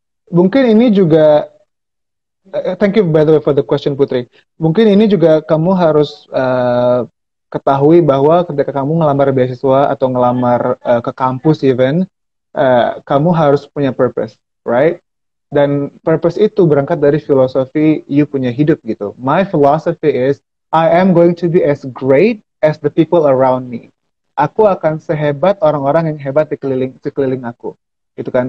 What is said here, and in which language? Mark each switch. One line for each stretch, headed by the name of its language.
English: Mungkin ini juga thank you by the way for the question Putri.
Indonesian: Mungkin ini juga kamu harus ketahui bahwa ketika kamu ngelamar beasiswa atau ngelamar ke kampus even, kamu harus punya purpose, right? Dan purpose itu berangkat dari filosofi you punya hidup gitu.
English: My philosophy is I am going to be as great as the people around me.
Indonesian: Aku akan sehebat orang-orang yang hebat di sekeliling aku, gitu kan?